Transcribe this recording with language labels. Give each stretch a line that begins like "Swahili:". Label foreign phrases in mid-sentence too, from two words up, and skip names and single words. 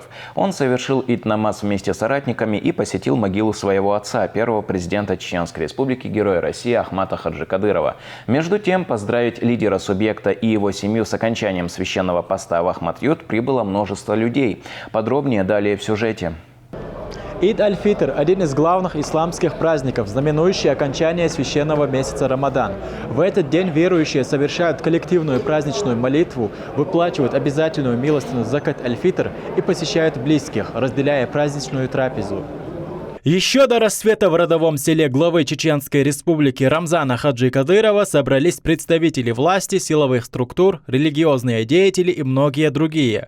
Russian: Он совершил ид-намаз вместе с соратниками и посетил могилу своего отца, первого президента Чеченской Республики, Героя России Ахмата Хаджикадырова. Между тем, поздравить лидера субъекта и его семью с окончанием священного поста в Ахмат-Ют прибыло множество людей. Подробнее далее в сюжете. Ид-аль-Фитр – один из главных исламских праздников, знаменующий окончание священного месяца Рамадан. В этот день верующие совершают коллективную праздничную молитву, выплачивают обязательную милостыню закат аль-Фитр и посещают близких, разделяя праздничную трапезу. Еще до рассвета в родовом селе главы Чеченской Республики Рамзана Хаджикадырова собрались представители власти, силовых структур, религиозные деятели и многие другие.